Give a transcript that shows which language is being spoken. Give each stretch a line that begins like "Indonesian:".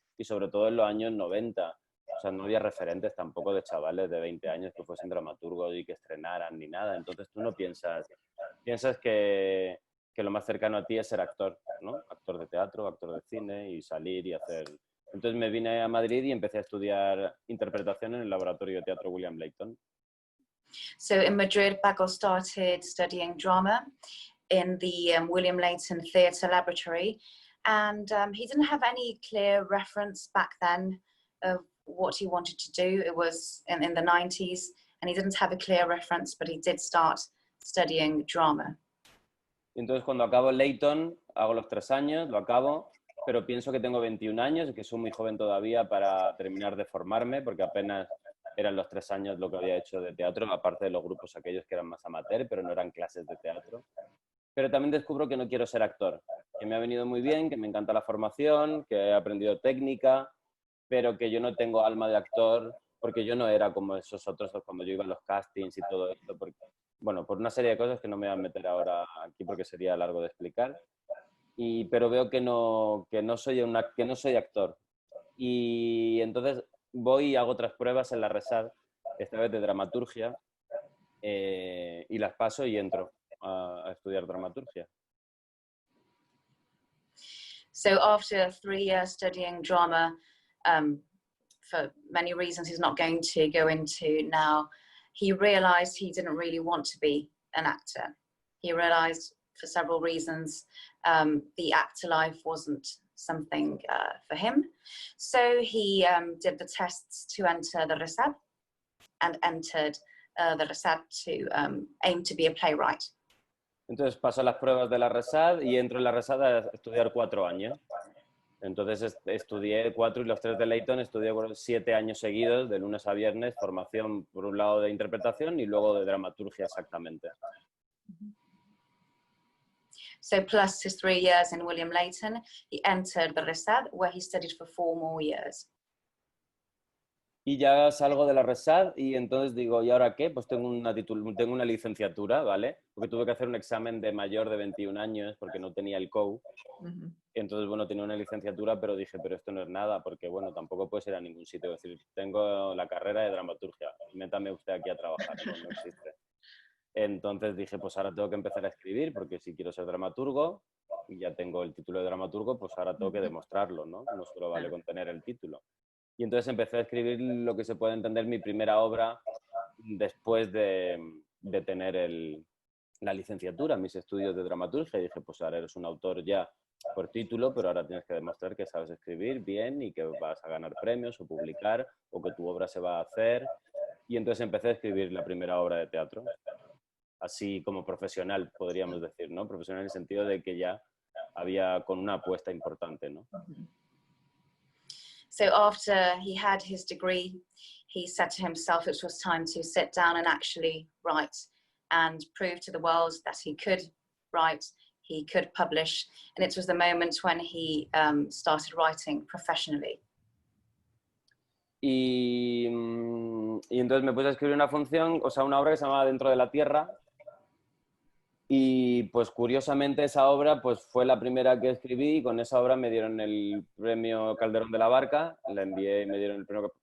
Spanish: Y sobre todo en los años 90. O sea, no había referentes tampoco de chavales de 20 años que fuesen dramaturgos y que estrenaran ni nada. Entonces tú no piensas que lo más cercano a ti es ser actor, ¿no? Actor de teatro, actor de cine y salir y hacer... Entonces me vine a Madrid y empecé a estudiar interpretación en el laboratorio de teatro William Leighton.
English: So in Madrid, Paco started studying drama in the William Leighton Theatre Laboratory, and he didn't have any clear reference back then of what he wanted to do. It was in the 90s, and he didn't have a clear reference, but he did start studying drama.
Spanish: Entonces cuando acabo Leighton, hago los 3 años, lo acabo, pero pienso que tengo 21 años y que soy muy joven todavía para terminar de formarme, porque apenas eran los 3 años lo que había hecho de teatro, aparte de los grupos aquellos que eran más amateur, pero no eran clases de teatro. Pero también descubro que no quiero ser actor, que me ha venido muy bien, que me encanta la formación, que he aprendido técnica, pero que yo no tengo alma de actor, porque yo no era como esos otros cuando yo iba a los castings y todo esto, porque, bueno, por una serie de cosas que no me voy a meter ahora aquí porque sería largo de explicar. Pero veo que no soy actor. Y entonces voy y hago otras pruebas en la Resad, esta vez de dramaturgia, y las paso y entro a estudiar dramaturgia.
English: So after 3 years studying drama, for many reasons he's not going to go into now, he realized he didn't really want to be an actor. He realized for several reasons the actor life wasn't something for him. So he did the tests to enter the Resad and entered the Resad to aim to be a playwright.
Spanish: Entonces paso las pruebas de la Resad y entro en la Resad a estudiar 4 años. Entonces estudié 4 y los 3 de Leighton, estudié 7 años seguidos, de lunes a viernes, formación por un lado de interpretación y luego de dramaturgia exactamente.
English: So plus his 3 years in William Leighton, he entered the Resad, where he studied for 4 more years.
Spanish: Y ya salgo de la RESAD y entonces digo, ¿y ahora qué? Pues tengo una licenciatura, ¿vale? Porque tuve que hacer un examen de mayor de 21 años porque no tenía el COU. Entonces, bueno, tenía una licenciatura, pero dije, pero esto no es nada, porque, bueno, tampoco puedes ir a ningún sitio. Es decir, tengo la carrera de dramaturgia, métame usted aquí a trabajar, no existe. Entonces dije, pues ahora tengo que empezar a escribir, porque si quiero ser dramaturgo, y ya tengo el título de dramaturgo, pues ahora tengo que demostrarlo, ¿no? No solo vale con tener el título. Y entonces empecé a escribir lo que se puede entender mi primera obra después de tener la licenciatura, mis estudios de dramaturgia. Y dije, pues ahora eres un autor ya por título, pero ahora tienes que demostrar que sabes escribir bien y que vas a ganar premios o publicar o que tu obra se va a hacer. Y entonces empecé a escribir la primera obra de teatro, así como profesional, podríamos decir, ¿no? Profesional en el sentido de que ya había con una apuesta importante, ¿no?
English: So after he had his degree, he said to himself it was time to sit down and actually write and prove to the world that he could write, he could publish. And it was the moment when he started writing professionally.
Spanish: Y entonces me puse a escribir una función, o sea, una obra que se llamaba Dentro de la Tierra. Y pues curiosamente esa obra pues fue la primera que escribí y con esa obra me dieron el premio Calderón de la Barca, la envié y me dieron el premio.